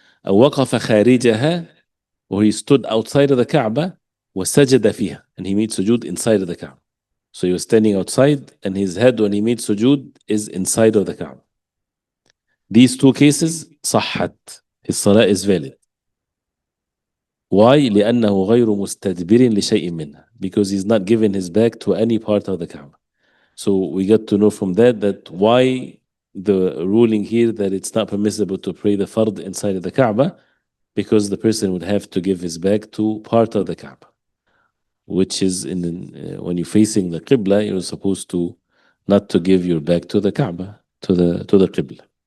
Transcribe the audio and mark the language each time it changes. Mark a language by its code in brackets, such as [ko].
[ar] أو وقف خارجها, [en] or he stood outside of the Kaaba [ar] وسجد فيها, [en] and he made sujood inside of the Kaaba. So he was standing outside and his head when he made sujood is inside of the Kaaba. These two cases صحت. His salah is valid. Why? [ar] لأنه غير مستدبر لشيء منها. [en] Because he's not giving his back to any part of the Kaaba. So we get to know from that why the ruling here that it's not permissible to pray the fard inside of the Kaaba, because the person would have to give his back to part of the Kaaba, which is when you're facing the Qibla, you're supposed to not to give your back to the Kaaba, to the Qibla.